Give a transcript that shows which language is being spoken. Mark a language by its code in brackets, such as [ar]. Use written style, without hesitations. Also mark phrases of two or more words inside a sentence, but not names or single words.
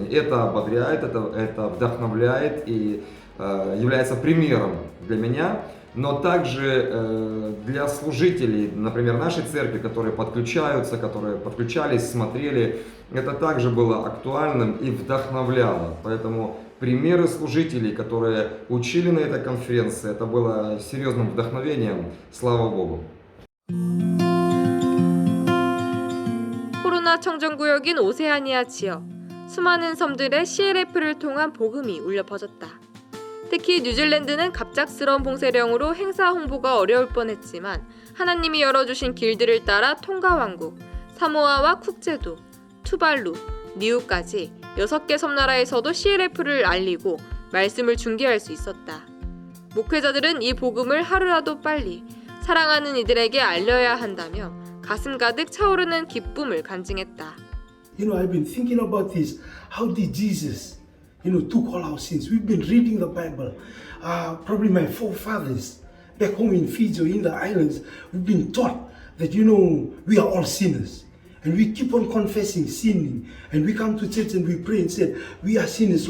[ru] Это ободряет, это вдохновляет и является примером для меня, но также для служителей, например, нашей церкви, которые подключаются, которые подключались, смотрели, это также было актуальным и вдохновляло. Поэтому примеры служителей, которые учили на этой конференции, это было серьезным вдохновением. Слава Богу. [ko] 코로나 청정구역인 오세아니아 지역, 수많은 섬들의 CLF를 통한 복음이 울려 퍼졌다. 특히 뉴질랜드는 갑작스러운 봉쇄령으로 행사 홍보가 어려울 뻔했지만 하나님이 열어주신 길들을 따라 통가왕국, 사모아와 쿡제도, 투발루, 니우까지 6개 섬나라에서도 CLF를 알리고 말씀을 중계할 수 있었다. 목회자들은 이 복음을 하루라도 빨리 사랑하는 이들에게 알려야 한다며 가슴 가득 차오르는 기쁨을 간증했다. [en] I've been thinking about this. How did Jesus took all our sins? We've been reading the Bible. Probably my forefathers back home in Fiji or in the islands, we've been taught that, we are all sinners. And we keep on confessing, sinning. And we come to church and we pray and say, we are sinners.